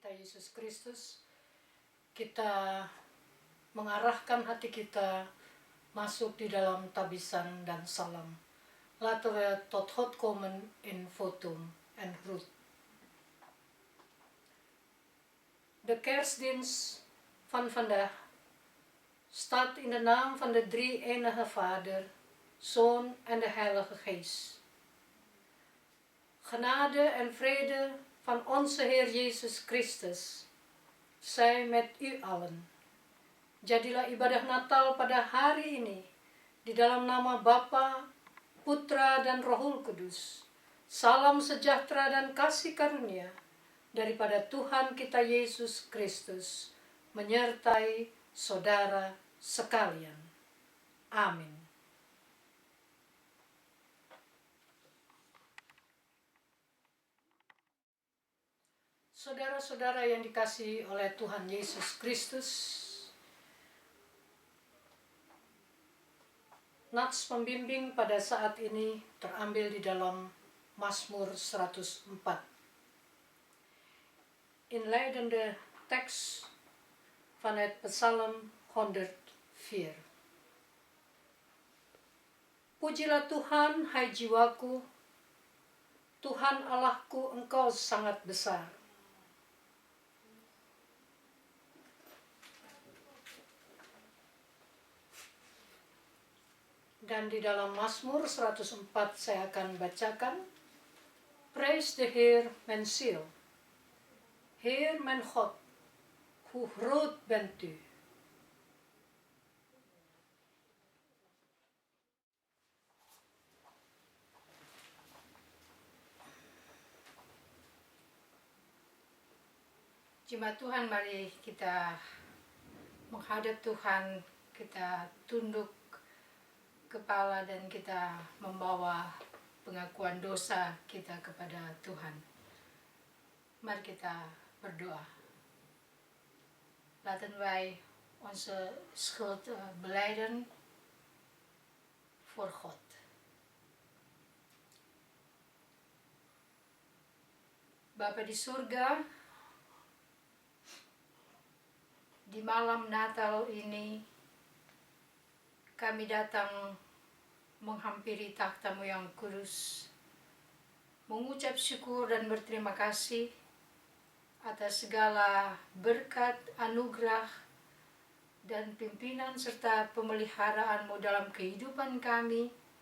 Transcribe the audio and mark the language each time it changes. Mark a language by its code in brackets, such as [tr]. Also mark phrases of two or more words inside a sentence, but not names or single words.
[id] Yesus Kristus, kita mengarahkan hati kita masuk di dalam tabisan dan salam. [nl] Laten we tot God komen in votum en groet. De kerstdienst van vandaag staat in de naam van de drie-enige Vader, Zoon en de Heilige Geest. Genade en vrede van onze Heer Yesus Christus zij met u allen. [id] Jadilah ibadah Natal pada hari ini di dalam nama Bapa, Putra dan Rohul Kudus. Salam sejahtera dan kasih karunia daripada Tuhan kita Yesus Kristus menyertai saudara sekalian. Amin. Saudara-saudara yang dikasihi oleh Tuhan Yesus Kristus, nats pembimbing pada saat ini terambil di dalam Mazmur 104. [nl] Inleidende teks vanuit Psalm 104. [id] Pujilah Tuhan, hai jiwaku, Tuhan Allahku, Engkau sangat besar. Dan di dalam Mazmur 104 saya akan bacakan, [en] Praise the [nl] Heer mijn ziel. Heer mijn God, hoe groot bent u. [id] Jemaat Tuhan, mari kita menghadap Tuhan, kita tunduk kepala dan kita membawa pengakuan dosa kita kepada Tuhan. Mari kita berdoa. [nl] Laten wij onze schuld belijden voor God. [id] Bapa di surga, di malam Natal ini kami datang menghampiri takhta-Mu yang kudus, mengucap syukur dan berterima kasih atas segala berkat, anugerah, dan pimpinan serta pemeliharaan-Mu dalam kehidupan kami,